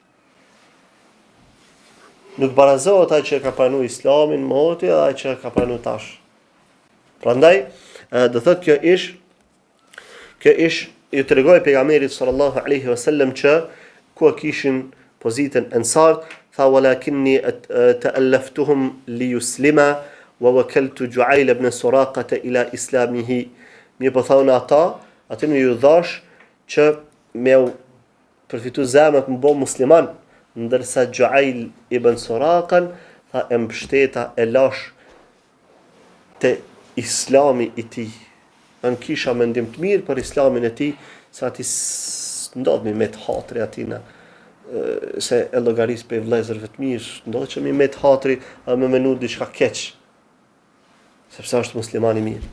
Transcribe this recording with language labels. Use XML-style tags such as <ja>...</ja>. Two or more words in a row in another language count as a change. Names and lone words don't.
<sq>Nuk barazohet ai që ka pranuar Islamin moti dhe ai që ka pranuar tash. Prandaj, do thot kjo ish i tregoi pejgamberit</sq> <ar>صلى الله عليه وسلم</ar> <sq>që ku kishin pozitën ensar, tha</sq> <ar>ولكني تألفتهم ليسلموا ووكلت جعيل بن سراقة إلى إسلامه.</ar> <sq>Mi po thonë aty më ju dhash që me përfitu zemrat më bo musliman, ndërsa Ju'ayl ibn Suraqan tha e mbështeta e lash te islami i tij. Në kisha mendim të mirë për islamin e tij, sa ati ndodh mi met hatri atina, se e llogaris për vëllezërve të mirë, ndodh që mi met hatri a me menu diçka keq, sepse është musliman i mirë.</sq>